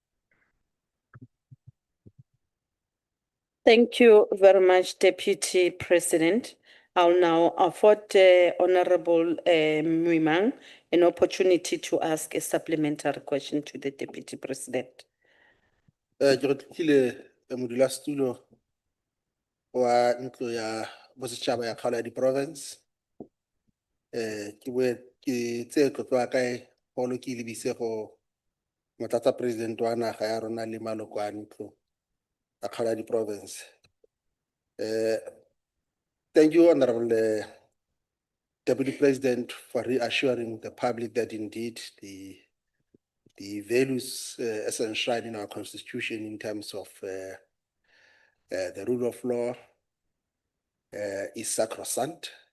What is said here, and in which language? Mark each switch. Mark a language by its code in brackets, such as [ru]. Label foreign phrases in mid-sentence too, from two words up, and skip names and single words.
[en] Thank you very much, Deputy President. I'll now afford Honorable Muimang an opportunity to ask a supplementary question to the Deputy President. [nso] Ke re tlile modulasetulo wa ntlo ya bosetšhaba ya kgaolo ya di-province. Ke boe ke tseye tlotlo ya kae golo ke lebise go motlatsa president wa naga ya rona le maloko a ntlo ya kgaolo ya di-province. [en] Thank you, Honorable Deputy President, for reassuring the public that indeed the values as enshrined in our constitution in terms of the rule of law is sacrosanct.